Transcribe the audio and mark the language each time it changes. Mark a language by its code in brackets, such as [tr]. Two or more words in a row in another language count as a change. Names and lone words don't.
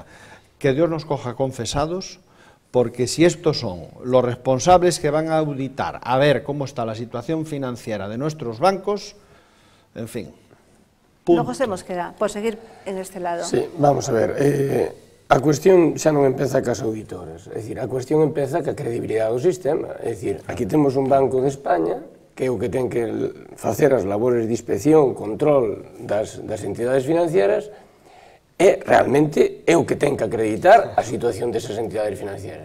[es] Que Dios nos coja confesados, porque si estos son los responsables que van a auditar, a ver cómo está la situación financiera de nuestros bancos, en fin. Punto. Luego se nos queda, por seguir en este lado. Sí, vamos a ver. [gl] A cuestión xa non empeza cas auditores, é dicir, a cuestión empeza ca credibilidade do sistema, é dicir, aquí temos un Banco de España que é o que ten que facer as labores de inspección, control das entidades financieras, e realmente é o que ten que acreditar a situación desas entidades financieras.